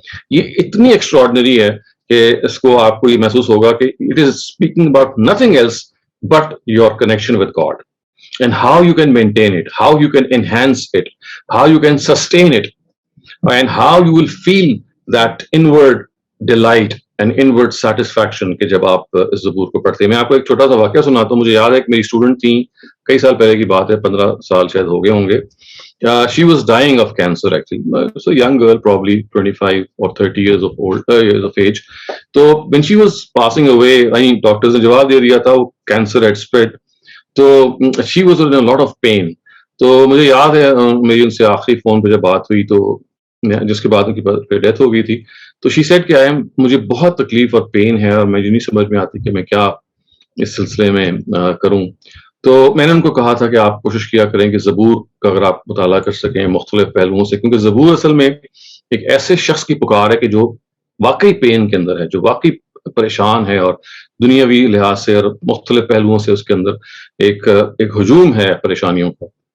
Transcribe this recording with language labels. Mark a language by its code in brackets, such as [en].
[ur] یہ اتنی ایکسٹراڈنری ہے کہ اس کو آپ کو یہ محسوس ہوگا کہ [en] it is speaking about nothing else but your connection with God, and how you can maintain it, how you can enhance it, how you can sustain it, and how you will feel that inward delight and inward satisfaction [ur] کہ جب آپ اس زبور کو پڑھتے ہیں. میں آپ کو ایک چھوٹا سا واقعہ سناتا ہوں. مجھے یاد ہے کہ میری اسٹوڈنٹ تھیں, کئی سال پہلے کی بات ہے, 15 سال شاید ہو گئے ہوں گے. [en] She was dying of cancer actually. So young girl, probably 25 or 30 years of age. So when she was passing away, doctors [ur] نے جواب دے دیا تھا وہ [en] cancer had spread. تو she was in a lot of pain. [ur] تو مجھے یاد ہے میری ان سے آخری فون پہ جب بات ہوئی تو جس کے بعد ان کی ڈیتھ ہو گئی تھی, تو [en] she said [ur] کہ مجھے بہت تکلیف اور پین ہے اور مجھے نہیں سمجھ میں آتی کہ میں کیا اس سلسلے میں کروں. تو میں نے ان کو کہا تھا کہ آپ کوشش کیا کریں کہ زبور کا اگر آپ مطالعہ کر سکیں مختلف پہلوؤں سے, کیونکہ زبور اصل میں ایک ایسے شخص کی پکار ہے کہ جو واقعی پین کے اندر ہے, جو واقعی پریشان ہے, اور دنیاوی لحاظ سے اور مختلف پہلوؤں سے اس کے اندر ایک ہجوم ہے پریشانیوں کا.